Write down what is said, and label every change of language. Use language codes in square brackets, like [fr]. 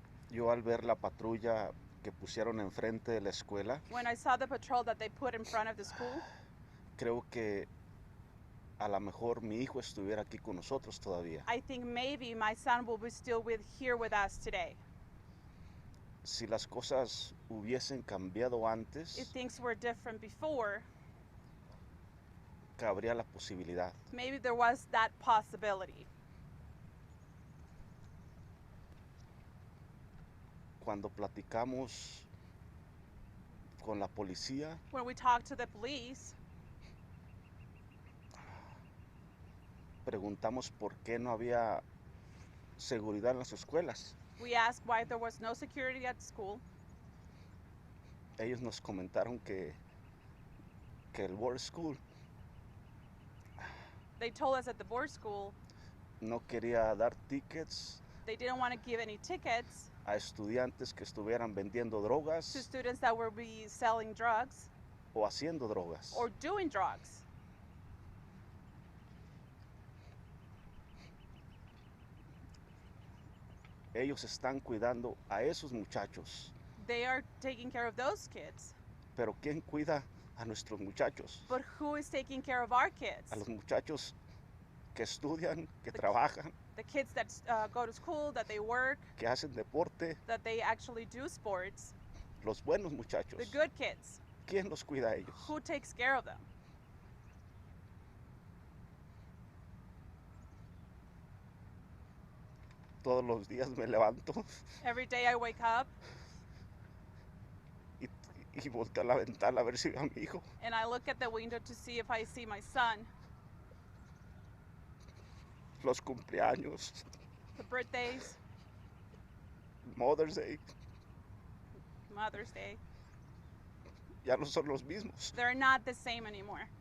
[es] Yo al ver la patrulla que pusieron enfrente de la escuela, [en] When I saw the patrol that they put in front of the school, [es] creo que a lo mejor mi hijo estuviera aquí con nosotros todavía. [en] I think maybe my son will be still here with us today. [es] Si las cosas hubiesen cambiado [en] If [es] antes, [en] things were different before, [es] cabría la posibilidad. [en] maybe there was that possibility. [es] Cuando platicamos con la policía, [en] When we talked to the police, [es] preguntamos por qué no había seguridad en las escuelas. [en] we asked why there was no security at school. [es] Ellos nos comentaron que el board school [en] They told us at the board school [es] no quería dar tickets [en] they didn't want to give any tickets [es] a estudiantes que estuvieran vendiendo [en] to [es] drogas [en] students that were be selling drugs [es] o haciendo drogas. [en] or doing drugs. [es] Ellos están cuidando a esos muchachos, [en] They are taking care of those kids. [es] pero ¿quién cuida a nuestros muchachos? [en] But who is taking care of our kids? [es] A los muchachos que estudian, que [en] The- [es] trabajan, [en] The kids that go to school, that they work, [es] que hacen deporte, [en] that they actually do sports. [es] los buenos muchachos. [en] The good kids. [es] ¿Quién los cuida a ellos? [en] Who takes care of them? [es] Todos los días me levanto [en] Every day I wake up [es] y, y volteo a la ventana a ver si veo a mi hijo. [en] and I look at the window to see if I see my son. [es] Los cumpleaños, [en] The birthdays, Mother's Day, Mother's Day. [es] ya no son los mismos. [en] They're not the same anymore.